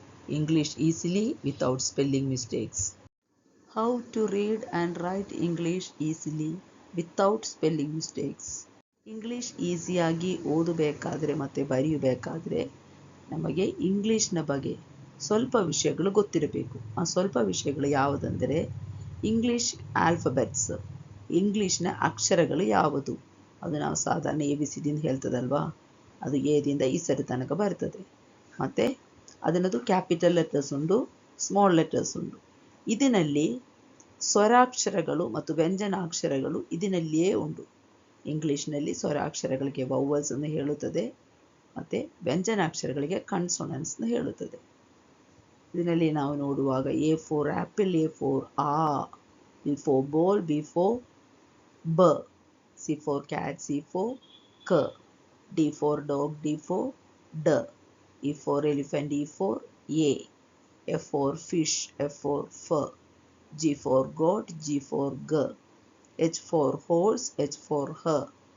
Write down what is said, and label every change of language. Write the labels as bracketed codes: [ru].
[en] English easily without spelling mistakes. How to read and write English easily without spelling mistakes. [kn] English ಈಸಿಯಾಗಿ ಓದಬೇಕಾದ್ರೆ ಮತ್ತು ಬರೆಯಬೇಕಾದ್ರೆ ನಮಗೆ ಇಂಗ್ಲೀಷ್ನ ಬಗ್ಗೆ ಸ್ವಲ್ಪ ವಿಷಯಗಳು ಗೊತ್ತಿರಬೇಕು. ಆ ಸ್ವಲ್ಪ ವಿಷಯಗಳು ಯಾವುದಂದರೆ ಇಂಗ್ಲೀಷ್ ಆಲ್ಫಬೆಟ್ಸ್, ಇಂಗ್ಲೀಷ್ನ ಅಕ್ಷರಗಳು ಯಾವುದು. ಅದು ನಾವು ಸಾಧಾರಣ ABCD ಅಂತ ಹೇಳ್ತದಲ್ವಾ, ಅದು ಎದಿಂದ ಈ ಸರಿ ತನಕ ಬರ್ತದೆ. ಮತ್ತು ಅದನ್ನದು ಕ್ಯಾಪಿಟಲ್ ಲೆಟರ್ಸ್ ಉಂಟು, ಸ್ಮಾಲ್ ಲೆಟರ್ಸ್ ಉಂಟು. ಇದರಲ್ಲಿ ಸ್ವರಾಕ್ಷರಗಳು ಮತ್ತು ವ್ಯಂಜನಾಕ್ಷರಗಳು ಇದರಲ್ಲಿಯೇ ಉಂಟು. ಇಂಗ್ಲೀಷ್ನಲ್ಲಿ ಸ್ವರಾಕ್ಷರಗಳಿಗೆ ವೌವಲ್ಸ್ ಅನ್ನು ಹೇಳುತ್ತದೆ ಮತ್ತು ವ್ಯಂಜನಾಕ್ಷರಗಳಿಗೆ ಕನ್ಸೋನೆಂಟ್ಸ್ ಹೇಳುತ್ತದೆ. ಇದರಲ್ಲಿ ನಾವು ನೋಡುವಾಗ [en] A for apple, A for ಆ, B for ball, B for ಬ, C for cat, C for ಕ, D for dog, D for ಡ, E for elephant, E for ಎ, F for fish, F for ಫ, G for goat, G for ಗ, H for horse, H for her,